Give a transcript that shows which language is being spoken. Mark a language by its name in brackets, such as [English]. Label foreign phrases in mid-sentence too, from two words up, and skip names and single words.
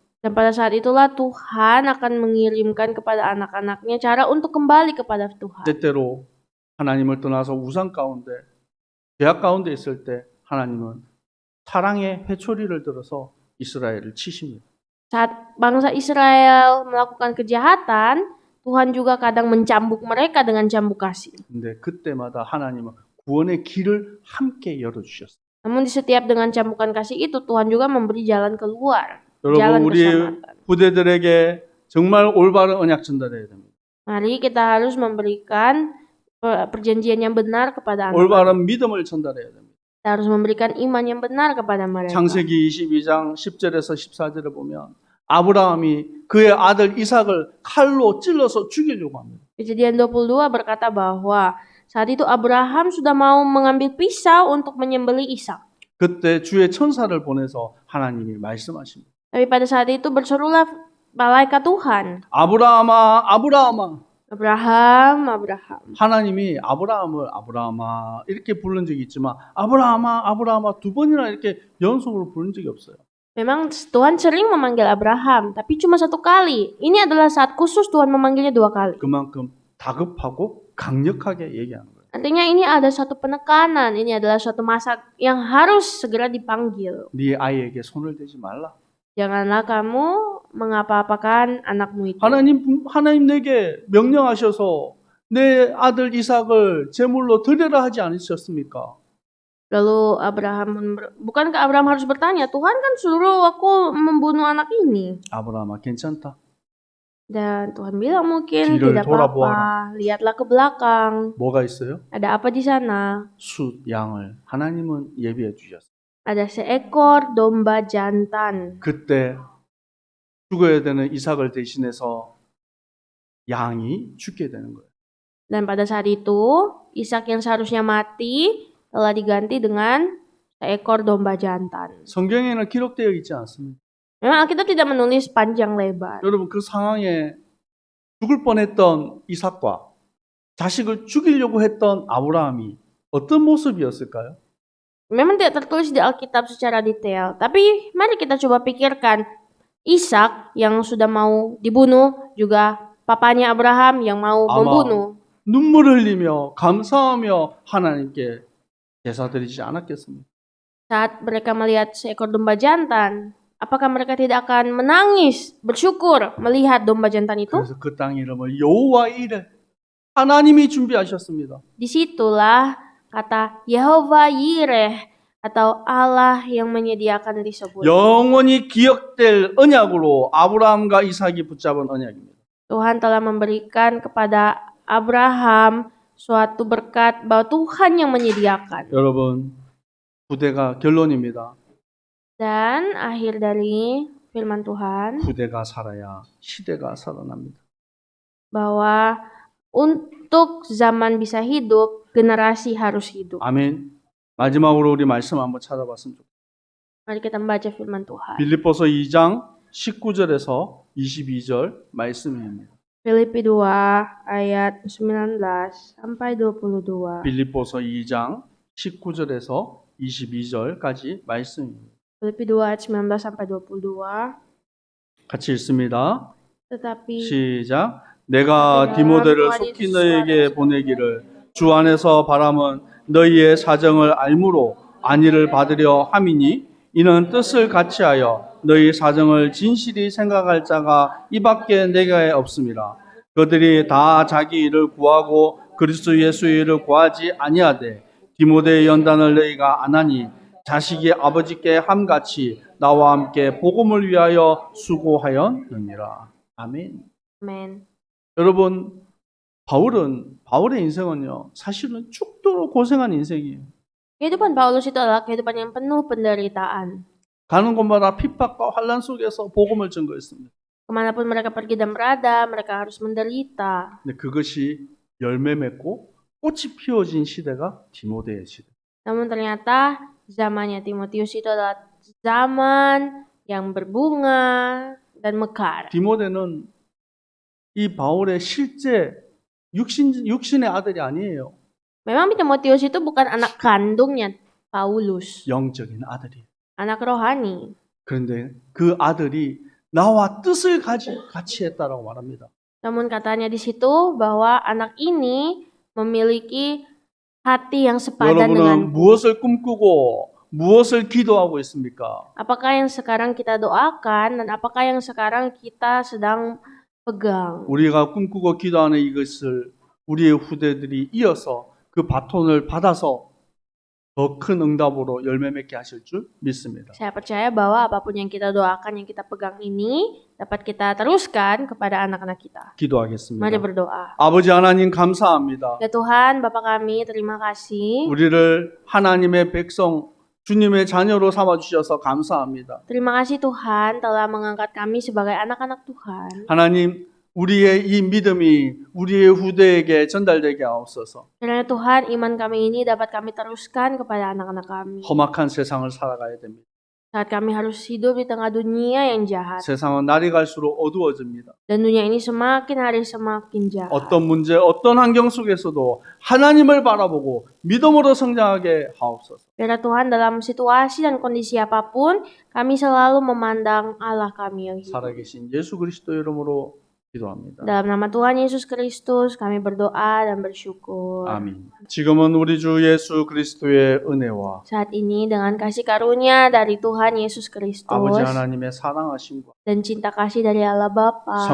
[Indonesian] Dan pada saat itulah Tuhan akan mengirimkan kepada anak-anaknya cara untuk kembali kepada Tuhan. [Korean] 때때로 하나님을 떠나서 우상 가운데 제약 가운데 있을 때 하나님은 사랑의 회초리를 들어서 이스라엘을 치십니다. [Indonesian] Saat bangsa Israel melakukan kejahatan, Tuhan juga kadang mencambuk mereka dengan cambuk kasih. [Korean] 근데 그때마다 하나님은 구원의 길을 함께 열어주셨어요. [Indonesian] Namun di setiap dengan cambukan kasih itu, Tuhan juga memberi jalan keluar. [Korean] 여러분 [Indonesian] jalan [Korean] 우리 [Indonesian] keselamatan. [Korean] 부대들에게 정말 올바른 언약 전달해야 됩니다. [Indonesian] Mari kita harus memberikan perjanjian yang benar kepada anak. [Korean] 올바른 믿음을 전달해야 됩니다. [Indonesian] Kita harus memberikan iman yang benar kepada mereka. [Korean] 창세기 22장 10절에서 14절에 보면 아브라함이 그의 아들 이삭을 칼로 찔러서 죽이려고 합니다. [Indonesian] Kejadian 22 berkata bahwa saat itu Abraham sudah mau mengambil pisau untuk menyembelih Ishak. [Korean] 그때 주의 천사를 보내서 하나님이 말씀하십니다. [Indonesian] Tapi pada saat itu berserulah malaikat Tuhan, [Korean] 아브라함아, 아브라함아. [Indonesian] Abraham, Abraham. [Korean] 하나님이 아브라함을 아브라함아 이렇게 부른 적이 있지만 아브라함아, 아브라함아 두 번이나 이렇게 연속으로 부른 적이 없어요. [Indonesian] Memang Tuhan sering memanggil Abraham, tapi cuma satu kali. Ini adalah saat khusus Tuhan memanggilnya 2 kali. [Korean] 그만큼 다급하고 강력하게 얘기하는 거예요. [Indonesian] Artinya ini ada suatu penekanan, ini adalah suatu masa yang harus segera dipanggil. [Korean] 네 아이에게 손을 대지 말라. [Indonesian] Janganlah kamu mengapa-apakan anakmu itu. [Korean] 하나님 내게 명령하셔서 내 아들 이삭을 제물로 드려라 하지 않으셨습니까? [Indonesian] Lalu bukankah Abraham harus bertanya, Tuhan kan suruh aku membunuh anak ini? [Korean] 아브라함아 괜찮다. [Indonesian] Dan Tuhan bilang mungkin [Korean] 뒤를 [Indonesian] tidak apa-apa, lihatlah ke belakang. [Korean] 뭐가 있어요? [Indonesian] Ada apa di sana? [Korean] 숫 양을 하나님은 예비해 주셨어요. [Indonesian] Ada seekor domba jantan. [Korean] 그때 죽어야 되는 이삭을 대신해서 양이 죽게 되는 거예요. [Indonesian] Dan pada saat itu, Ishak yang seharusnya mati telah diganti dengan seekor domba jantan. [Korean] 성경에는 기록되어 있지 않습니다. [Indonesian] Memang Alkitab tidak menulis panjang lebar. [Korean] 여러분 그 상황에 죽을 뻔했던 이삭과 자식을 죽이려고 했던 아브라함이 어떤 모습이었을까요? [Indonesian] Memang tidak tertulis di Alkitab secara detail, tapi mari kita coba pikirkan Ishak yang sudah mau dibunuh, juga papanya Abraham yang mau membunuh. [Korean] 눈물 흘리며 감사하며 하나님께 제사 드리지 않았겠습니까? [Indonesian] Saat mereka melihat seekor domba jantan, apakah mereka tidak akan menangis, bersyukur melihat domba jantan itu? [Korean] 그래서 그 땅 이름을 여호와 이레 하나님이 준비하셨습니다. [Indonesian] Disitulah kata Yehova Yireh atau Allah yang menyediakan disebut. [Korean] 영원히 기억될 언약으로 아브라함과 이삭이 붙잡은 언약입니다. [Indonesian] Tuhan telah memberikan kepada Abraham suatu berkat bahwa Tuhan yang menyediakan. [Korean] 여러분 후대가 결론입니다. [Indonesian] Dan akhir dari firman Tuhan [Korean] 후대가 살아야 시대가 살아납니다. [Indonesian] bahwa untuk zaman bisa hidup, generasi harus hidup. [Korean] 아멘. 마지막으로 우리 말씀 한번 찾아봤으면 좋겠습니다. [Indonesian] Mari kita membaca firman Tuhan. [Korean] 빌립보서 2장 19절에서 22절 말씀입니다. [Indonesian] Filipi 2 ayat 19 sampai 22. [Korean] 빌립보서 2장 19절에서 22절까지 말씀입니다. [Indonesian] Filipi 2 ayat 19 sampai 22. [Korean] 같이 읽습니다. [Indonesian] Tetapi [Korean] 시작. 내가 디모데를 속히 너에게 보내기를 주 안에서 바람은 너희의 사정을 알므로 안위를 받으려 함이니 이는 뜻을 같이하여 너희 사정을 진실히 생각할 자가 이밖에 내게 없음이라. 그들이 다 자기 일을 구하고 그리스도 예수의 일을 구하지 아니하되 디모데의 연단을 너희가 안 하니 자식이 아버지께 함같이 나와 함께 복음을 위하여 수고하였느니라. 아멘. [Indonesian] Amen. [Korean] 여러분 바울의 인생은요 사실은 죽도록 고생한 인생이에요. [Indonesian] Kehidupan Paulus itu adalah kehidupan yang penuh penderitaan. [Korean] 가는 곳마다 핍박과 환난 속에서 복음을 증거했습니다. [Indonesian] Kemanapun mereka pergi dan berada, mereka harus menderita. [Korean] 근데 그것이 열매 맺고 꽃이 피어진 시대가 디모데의 시대. [Indonesian] Namun ternyata zamannya Timotius itu adalah zaman yang berbunga dan mekar. [Korean] 디모데는 이 바울의 실제 육신의 아들이 아니에요. [Indonesian] Memang Timotius itu bukan anak kandungnya Paulus, [Korean] 영적인 아들이. [Indonesian] anak rohani. [Korean] 그런데 그 아들이 나와 뜻을 같이 했다라고 말합니다. [Indonesian] Namun katanya di situ bahwa anak ini memiliki hati yang sepadan [Korean] 여러분은 [Indonesian] dengan. [Korean] 무엇을 꿈꾸고 무엇을 기도하고 있습니까? [Indonesian] Apakah yang sekarang kita doakan dan apakah yang sekarang kita sedang pegang? [Korean] 우리가 꿈꾸고 기도하는 이것을 우리의 후대들이 이어서 그 바톤을 받아서 더 큰 응답으로 열매 맺게 하실 줄 믿습니다. [Indonesian] Saya percaya bahwa apapun yang kita doakan, yang kita pegang ini dapat kita teruskan kepada anak-anak kita. Mari [Korean] 기도하겠습니다. [Indonesian] berdoa. [Korean] 아버지 하나님 감사합니다. [Indonesian] Ya Tuhan, Bapa kami, terima kasih. [Korean] 우리를 하나님의 백성, 주님의 자녀로 삼아 주셔서 감사합니다. [Indonesian] Terima kasih Tuhan telah mengangkat kami sebagai anak-anak Tuhan. [Korean] 하나님, 우리의 이 믿음이 우리의 후대에게 전달되게 하옵소서. [Indonesian] Kiranya Tuhan, iman kami ini dapat kami teruskan kepada anak-anak kami. [Korean] 험악한 세상을 살아가야 됩니다. [Indonesian] Saat kami harus hidup di tengah dunia yang jahat. [Korean] 세상은 날이 갈수록 어두워집니다. [Indonesian] Dan dunia ini semakin hari semakin jahat. [Korean] 어떤 문제, 어떤 환경 속에서도 하나님을 바라보고 믿음으로 성장하게 하옵소서. [Indonesian] Biarlah Tuhan dalam situasi dan kondisi apapun, kami selalu memandang Allah kami yang hidup. [Korean] 살아계신 예수 그리스도 이름으로 기도합니다. [Indonesian] Dalam nama Tuhan Yesus Kristus, kami berdoa dan bersyukur. [Korean] 아멘. 지금은 우리 주 예수 그리스도의 은혜와 [Indonesian] Saat ini dengan kasih karunia dari Tuhan Yesus Kristus [Korean] 아버지 하나님의 사랑하심과 [Indonesian] dan cinta kasih dari Allah Bapa